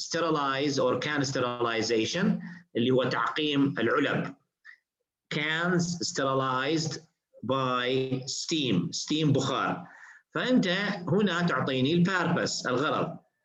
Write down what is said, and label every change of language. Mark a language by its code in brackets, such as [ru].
[en] sterilize or can sterilization [ar] اللي هو تعقيم العلب. [en] cans sterilized by steam بخار. [ar] فأنت هنا تعطيني ال purpose الغرض.